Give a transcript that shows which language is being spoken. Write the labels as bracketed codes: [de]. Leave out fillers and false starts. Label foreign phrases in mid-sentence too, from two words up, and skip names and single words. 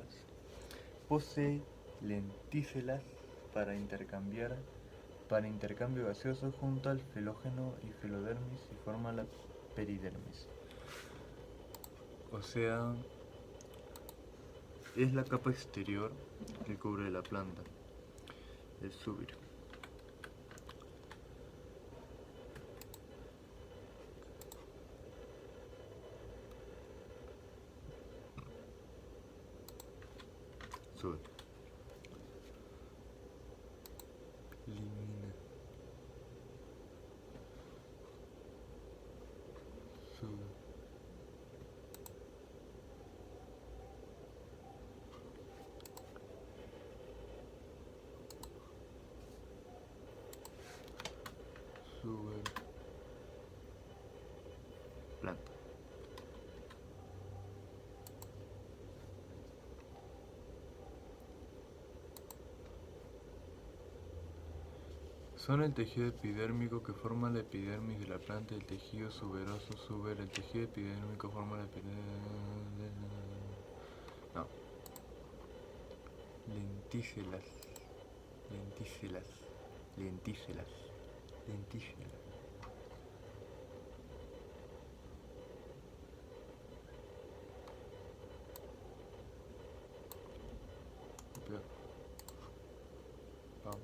[es] Posee lentícelas para intercambio gaseoso junto al felógeno y filodermis y forma la peridermis. O sea, es la capa exterior que cubre la planta, el suber. Suber. Limina. Suber. Suber. Planta. Son el tejido epidérmico que forma la epidermis de la planta y el tejido suberoso suber. El tejido epidérmico forma la epidermis. No. Lentícelas. Lentícelas. Lentícelas. Lentícelas. Pam.